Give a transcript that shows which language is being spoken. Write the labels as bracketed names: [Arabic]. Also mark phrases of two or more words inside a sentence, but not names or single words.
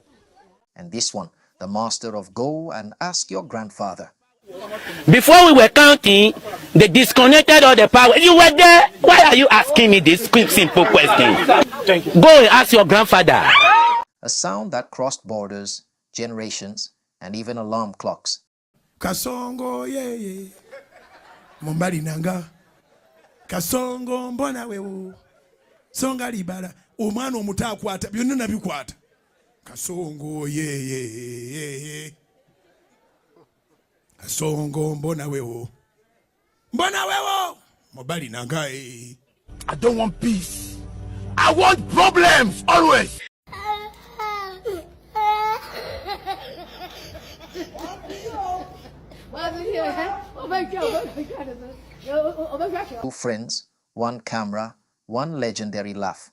[English] And this one, the master of Go and Ask Your Grandfather. Before we were counting, they disconnected all the power. You were there. Why are you asking me this quick, simple question? Thank you. Go and ask your grandfather. A sound that crossed borders, generations, and even alarm clocks. [Swahili] Kasongo ye Mumbali nanga Kasongo mbona wewe Songa libala omwana omuta akwata byonna nabikwata Kasongo ye Kasongo mbona wewe Mumbali nanga [English] I don't want peace. I want problems always. Two friends, one camera, one legendary laugh.